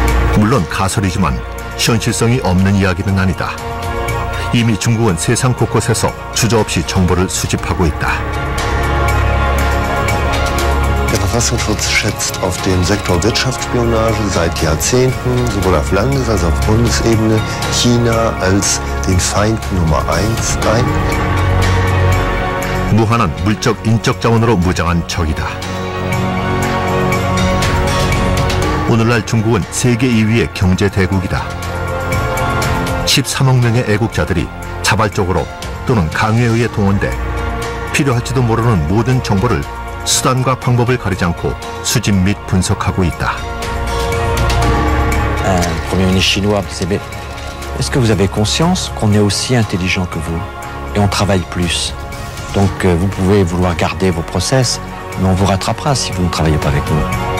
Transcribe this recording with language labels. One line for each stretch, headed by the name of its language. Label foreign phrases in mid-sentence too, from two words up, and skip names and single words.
Korean: 물론 가설이지만 현실성이 없는 이야기는 아니다. 이미 중국은 세상 곳곳에서 주저없이 정보를 수집하고 있다.
German: Der Verfassungsschutz schätzt auf den Sektor Wirtschaftsspionage seit Jahrzehnten, sowohl auf Landes- als auch auf Bundesebene, China als den Feind Nummer 1 ein.
Korean: 무한한 물적, 인적 자원으로 무장한 적이다. 오늘날 중국은 세계 2위의 경제 대국이다. 13억 명의 애국자들이 자발적으로 또는 강요에 의해 동원돼 필요할지도 모르는 모든 정보를 수단과 방법을 가리지 않고 수집 및 분석하고 있다.
French: Un Premier ministre chinois disait, mais est-ce que vous avez conscience qu'on est aussi intelligent que vous et on travaille plus? Donc vous pouvez vouloir garder vos process, mais on vous rattrapera si vous ne travaillez pas avec nous.